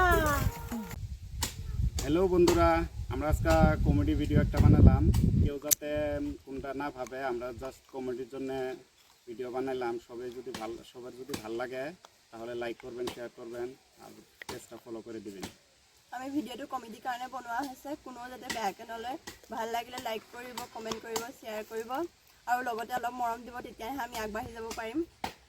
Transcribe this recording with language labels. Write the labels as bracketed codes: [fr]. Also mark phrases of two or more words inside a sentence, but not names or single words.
[bn] হ্যালো বন্ধুরা আমরা আজকে [en] comedy video [bn] একটা বানালাম কেউ যাতে কোনটা না ভাবে আমরা জাস্ট কমেডির জন্য ভিডিও বানাইলাম সবাই যদি সবার যদি ভালো লাগে তাহলে লাইক করবেন শেয়ার করবেন আর পেজটা ফলো করে দিবেন [as] আমি ভিডিওটো কমেডিৰ কাৰণে বনোৱা হৈছে কোনো যাতে বেয়াকৈ নলয় ভাল লাগিলে লাইক কৰিব কমেণ্ট কৰিব শ্বেয়াৰ কৰিব আৰু লগতে অলপ মৰম দিব তেতিয়াহে আমি আগবাঢ়ি যাব পাৰিম